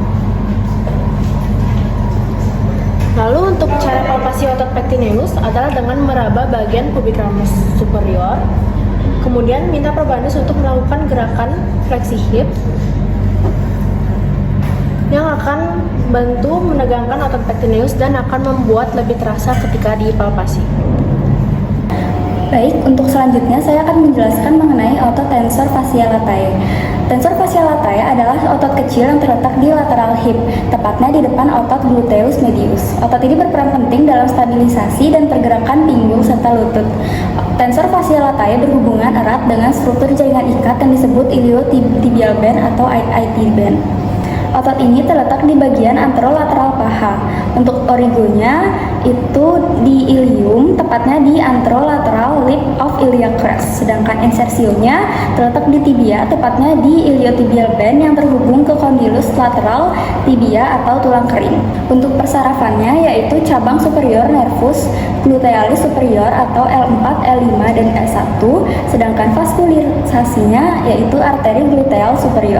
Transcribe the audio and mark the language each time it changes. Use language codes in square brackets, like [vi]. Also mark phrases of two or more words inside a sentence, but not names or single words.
[id] Lalu untuk cara palpasi otot pectineus adalah dengan meraba bagian pubik ramus superior, kemudian minta probandus untuk melakukan gerakan fleksi hip yang akan membantu menegangkan otot pectineus dan akan membuat lebih terasa ketika dipalpasi. Baik, untuk selanjutnya saya akan menjelaskan mengenai otot tensor fasciae latae. Tensor fasciae latae adalah otot kecil yang terletak di lateral hip, tepatnya di depan otot gluteus medius. Otot ini berperan penting dalam stabilisasi dan pergerakan pinggul serta lutut. Tensor fasciae latae berhubungan erat dengan struktur jaringan ikat yang disebut [en] iliotibial band [id] atau [en] IT band. [id] Otot ini terletak di bagian anterolateral paha. Untuk origonya itu di ilium, tepatnya di [en] anterolateral lip of iliac crest. [id] Sedangkan insersionya terletak di tibia, tepatnya di [en] iliotibial band [id] yang terhubung ke condylus lateral tibia atau tulang kering. Untuk persarafannya yaitu cabang superior nervus glutealis superior atau L4, L5, dan L1, sedangkan vaskulirisasinya yaitu arteri gluteal superior.